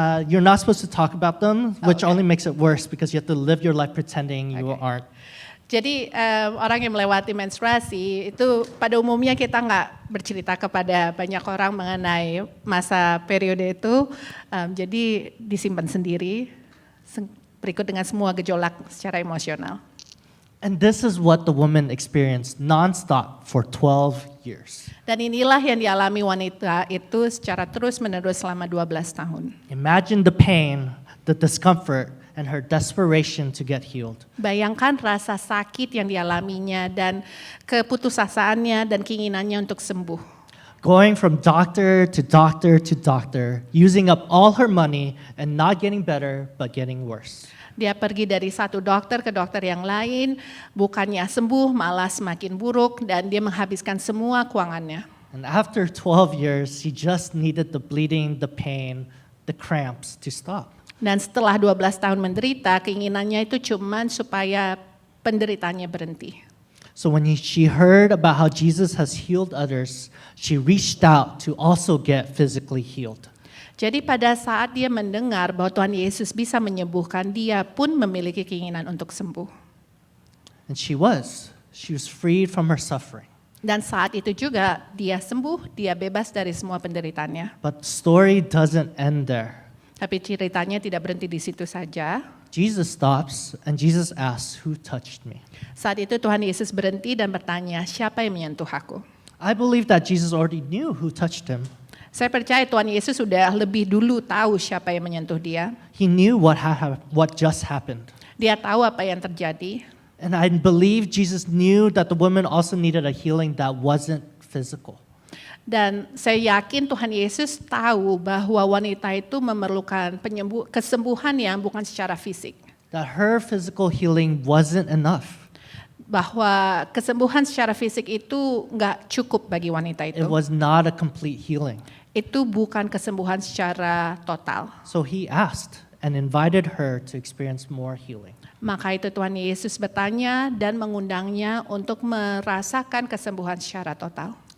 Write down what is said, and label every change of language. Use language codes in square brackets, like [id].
[en] You're not supposed to talk about them, which only makes it worse because you have to live your life pretending you aren't. [id] Jadi orang yang melewati menstruasi itu pada umumnya kita nggak bercerita kepada banyak orang mengenai masa periode itu, jadi disimpan sendiri berikut dengan semua gejolak secara emosional. [en] And this is what the woman experienced nonstop for 12 years. [id] Dan inilah yang dialami wanita itu secara terus-menerus selama 12 tahun. [en] Imagine the pain, the discomfort, and her desperation to get healed. [id] Bayangkan rasa sakit yang dialaminya dan keputusasaannya dan keinginannya untuk sembuh. [en] Going from doctor to doctor to doctor, using up all her money and not getting better, but getting worse. [id] Dia pergi dari satu dokter ke dokter yang lain, bukannya sembuh, malah semakin buruk, dan dia menghabiskan semua keuangannya. [en] And after 12 years, she just needed the bleeding, the pain, the cramps to stop. [id] Dan setelah 12 tahun menderita, keinginannya itu cuman supaya penderitaannya berhenti. [en] So when she heard about how Jesus has healed others, she reached out to also get physically healed. [id] Jadi pada saat dia mendengar bahwa Tuhan Yesus bisa menyembuhkan, dia pun memiliki keinginan untuk sembuh. [en] And she was. She was freed from her suffering. [id] Dan saat itu juga dia sembuh, dia bebas dari semua penderitaannya. [en] But the story doesn't end there. [id] Tapi ceritanya tidak berhenti di situ saja. [en] Jesus stops and Jesus asks, "Who touched me?" [id] Saat itu Tuhan Yesus berhenti dan bertanya, siapa yang menyentuh aku? [en] I believe that Jesus already knew who touched him. [id] Saya percaya Tuhan Yesus sudah lebih dulu tahu siapa yang menyentuh dia. [en] He knew what just happened. [id] Dia tahu apa yang terjadi. [en] And I believe Jesus knew that the woman also needed a healing that wasn't physical. [id] Dan saya yakin Tuhan Yesus tahu bahwa wanita itu memerlukan kesembuhan yang bukan secara fisik. [en] That her physical healing wasn't enough. [id] Bahwa kesembuhan secara fisik itu nggak cukup bagi wanita itu. [en] It was not a complete healing. [id] Itu bukan kesembuhan secara total. [en] So he asked and invited her to experience more healing. [id] Maka itu Tuhan Yesus bertanya dan mengundangnya untuk merasakan kesembuhan secara total.